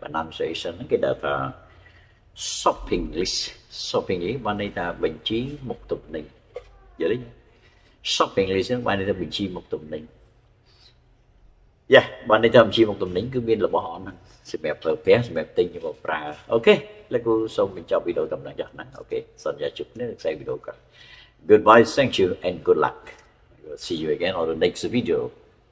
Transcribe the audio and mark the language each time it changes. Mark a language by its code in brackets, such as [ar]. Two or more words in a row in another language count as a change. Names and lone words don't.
[km] pronunciation ហ្នឹងគេដាក់ថា [en] shopping list [km] បានន័យថាបញ្ជីមុខទំនិញយល់ទេ [en] shopping list [km] ហ្នឹងបានន័យថាបញ្ជីមុខទំនិញយ៉ាបានន័យថាបញ្ជីមុខទំនិញគឺមានរបស់អស់ហ្នឹងសម្រាប់ប្រើប្រាស់សម្រាប់ទិញមកប្រើអូខេលោកគ្រូសូមបញ្ចប់វីដេអូតែប៉ុណ្ណឹងចាស់ណាអូខេសន្យាជួបគ្នានៅខ្សែវីដេអូក្រោយ [en] Goodbye, thank you and good luck. I will see you again on the next video.